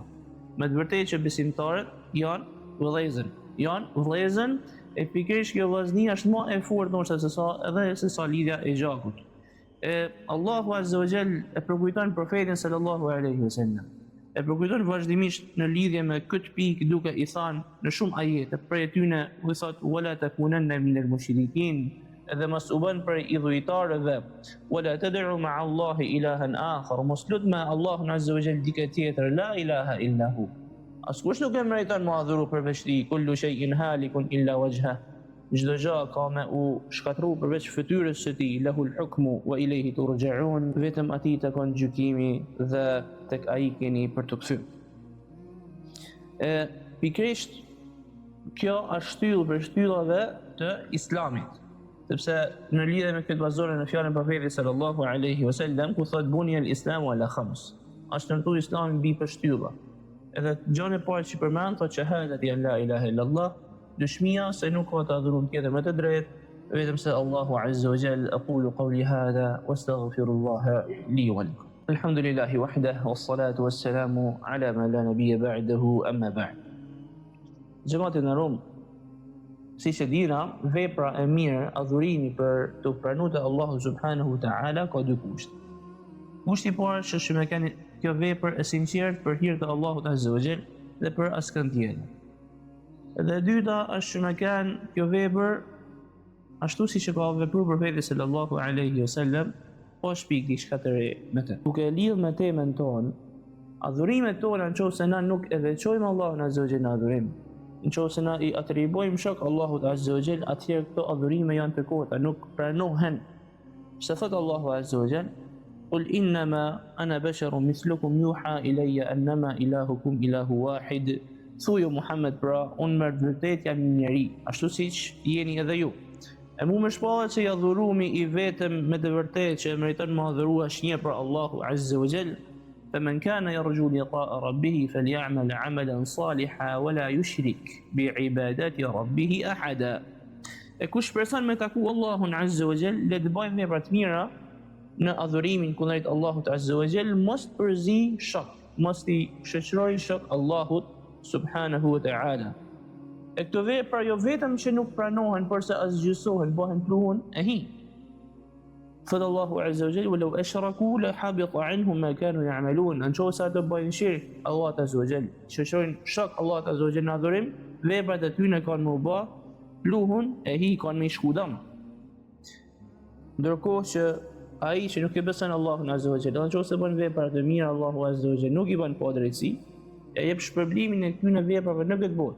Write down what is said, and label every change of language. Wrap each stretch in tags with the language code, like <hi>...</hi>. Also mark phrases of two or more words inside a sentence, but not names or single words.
<sq>Me të vërtetë që besimtarët janë vëllezër, e pikërisht kjo vllaznia është më e fortë ndoshta se sa lidhja e gjakut. Allahu</sq> <ar>عز وجل</ar> <sq>e përkujton profetin</sq> <ar>صلى الله عليه وسلم.</ar> <sq>E përkujton vazhdimisht në lidhje me këtë pikë duke i thënë në shumë ajete, prej tyre u thot:</sq> <ar>"ولا تكونن من المشركين."</ar> <sq>edhe mos u bën për idhujtarëve.</sq> <ar>ولا تدع مع الله إلها آخر,</ar> <sq>mos lut me Allahun</sq> <ar>عز وجل</ar> <sq>dikë tjetër,</sq> <ar>لا إله إلا هو.</ar> <sq>Askush nuk e meriton mu adhuru përveç tij,</sq> <ar>كل شيء هالك إلا وجهه.</ar> <sq>Çdo gjë ka me u shkatru përveç fytyrës së tij,</sq> <ar>له الحكم وإليه ترجعون,</ar> <sq>vetëm atij takon gjykimi dhe tek ai keni për të kthyer. Pikërisht kjo është shtyllë për shtyllave të Islamit, sepse në lidhje me këtë bazohen në fjalën e Profetit</sq> <ar>صلى الله عليه وسلم</ar> <sq>ku thot</sq> <ar>بني الإسلام على خمس.</ar> <sq>Është ndërtuar Islami mbi shtylla. Edhe gjën e parë që përmend thotë</sq> <ar>شهادة أن لا إله إلا الله,</ar> <sq>dëshmia se nuk ka të adhuruar tjetër me të drejtë vetëm se Allahu</sq> <ar>عز وجل. أقول قولي هذا وأستغفر الله لي ولكم. الحمد لله وحده والصلاة والسلام على من لا نبي بعده أما بعد.</ar> <sq>Xhamatin e Rum, si që dina, vepra e mirë, adhurimi për të pranuar te Allahu</sq> <ar>سبحانه وتعالى</ar> <sq>ka dy kushte. Kushti i parë është që me keni kjo vepër e sinqert për hir të Allahut</sq> <ar>عز وجل</ar> <sq>dhe për askën tjetër. Dhe e dyta është që me kanë kjo vepër ashtu siç e ka vepruar Profeti</sq> <ar>صلى الله عليه وسلم,</ar> <sq>pa shpik diçka të re me të. Duke lidhur me temën tonë, adhurimet tona nëse na nuk e veçojmë Allahun</sq> <ar>عز وجل</ar> <sq>në adhurim, nëse na i atribojmë shok Allahut</sq> <ar>عز وجل,</ar> <sq>atëherë këto adhurime janë të kota, nuk pranohen. Se thot Allahu</sq> <ar>عز وجل: "قل إنما أنا بشر مثلكم يوحى إلي أنما إلهكم إله واحد."</ar> <sq>Thuaj Muhammed, pra unë me vërtet jam një njeri, ashtu siç jeni edhe ju. E mu më shpallet që i adhurumi i vetëm me të vërtet që e meriton më adhurua është një për Allahu</sq> <ar>عز وجل. فمن كان يرجو لقاء ربه فليعمل عملا صالحا ولا يشرك بعبادة ربه أحدا.</ar> <sq>E kush person me taku Allahun</sq> <ar>عز وجل,</ar> <sq>le të bëjmë vepra të mira në adhurimin kundrejt Allahut</sq> <ar>عز وجل,</ar> <sq>mos të përzi shok, mos i shoqëroj shok Allahut</sq> <ar>سبحانه وتعالى.</ar> <sq>E këto vepra jo vetëm që nuk pranohen, por se asgjësohen, bëhen pluhun e hi. Thot Allahu</sq> <ar>عز وجل: "ولو أشركوا لحبط عنهم ما كانوا يعملون."</ar> <sq>Nëse ata bëjnë shirk Allahut</sq> <ar>عز وجل,</ar> <sq>shoqërojnë shok Allahut</sq> <ar>عز وجل</ar> <sq>në adhurim, veprat e tyre kanë më bë pluhun e hi, kanë më shkudam. Ndërkohë që ai që nuk e beson Allahun</sq> <ar>عز وجل,</ar> <sq>nëse bën vepra të mira, Allahu</sq> <ar>عز وجل</ar> <sq>nuk i bën pa drejtësi, e jep shpërblimin e këtyre veprave në këtë botë.</sq>